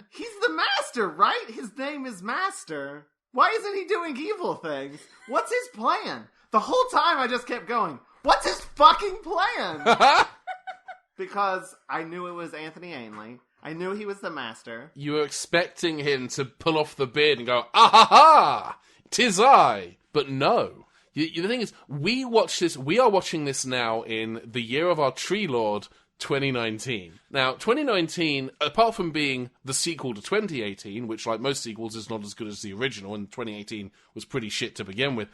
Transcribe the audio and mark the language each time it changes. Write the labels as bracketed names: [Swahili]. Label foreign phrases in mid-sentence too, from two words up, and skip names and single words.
[English] He's the master, right? His name is Master. Why isn't he doing evil things? What's his plan? The whole time I just kept going, what's his fucking plan? Because I knew it was Anthony Ainley. I knew he was the master. You were expecting him to pull off the beard and go, ah ha ha, 'tis I. But no. The thing is, we are watching this now in the year of our Tree Lord, 2019. Now, 2019, apart from being the sequel to 2018, which, like most sequels, is not as good as the original, and 2018 was pretty shit to begin with.